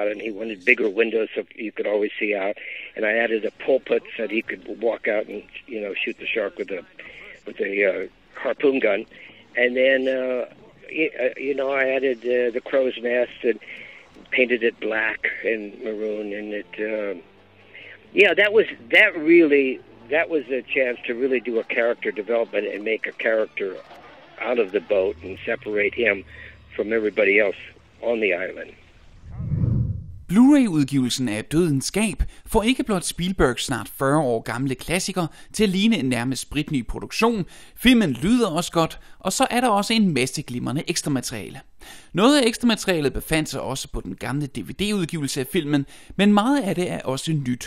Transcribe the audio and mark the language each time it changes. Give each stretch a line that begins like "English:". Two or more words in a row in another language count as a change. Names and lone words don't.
English: it, and he wanted bigger windows so you could always see out, and I added a pulpit so that he could walk out and shoot the shark with a harpoon gun, and then I added the crow's nest and painted it black and maroon, and that was a chance to really do a character development and make a character out of the boat and separate him from everybody else on the island.
Danish: Blu-ray-udgivelsen af Dødens gab får ikke blot Spielbergs snart 40 år gamle klassiker til at ligne en nærmest spritny produktion, filmen lyder også godt, og så er der også en masse glimrende ekstra materiale. Noget af ekstra materialet befandt sig også på den gamle DVD-udgivelse af filmen, men meget af det er også nyt.